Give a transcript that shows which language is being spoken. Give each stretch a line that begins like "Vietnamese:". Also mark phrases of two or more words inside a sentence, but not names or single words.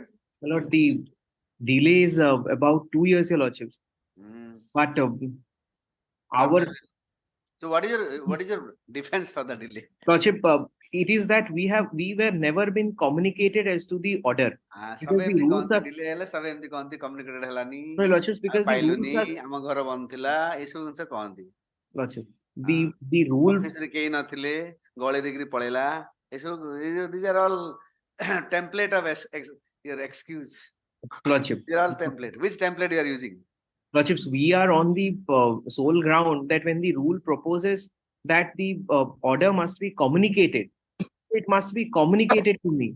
English: My lord, the delay is about 2 years, your lordships. But our So what is your defense for the delay? lordship, it is that we were never been communicated as to the order. Some Because the rules are-
Odia: delay ହେଲା some ଏମିତି କହନ୍ତି communicated ହେଲାନି
English: No, lordships, because the rules
Odia: ପାଇଲୁନି
English: are
Odia: ଆମ ଘର ବନ୍ଦ ଥିଲା ଏସବୁ ଜିନିଷ କହନ୍ତି
English: lordship, the rule
Odia: ଅଫିସରେ କେହି ନଥିଲେ ଗଳେଇ ଦେଇକିରି ପଳେଇଲା ଏସବୁ
English: these are all template of your excuse. lordship. They are all template. Which template you are using? Lordships, we are on the sole ground that when the rule proposes that the order must be communicated, it must be communicated to me.